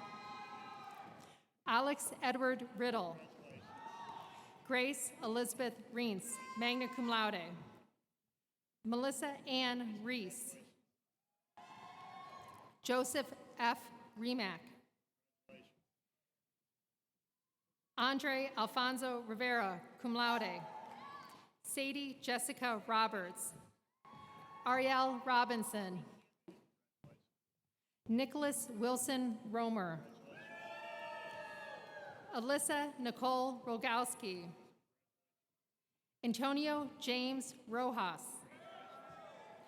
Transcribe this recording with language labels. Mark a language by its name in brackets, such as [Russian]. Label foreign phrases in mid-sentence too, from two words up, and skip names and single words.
[English] Alex Edward Riddle. Grace Elizabeth Reins, [Latin] magna cum laude. [English] Melissa Ann Reese. Joseph F. Remack. Andre Alfonso Rivera, [Latin] cum laude. [English] Sadie Jessica Roberts. Ariel Robinson. Nicholas Wilson Romer. Alyssa Nicole Rogowski. Antonio James Rojas.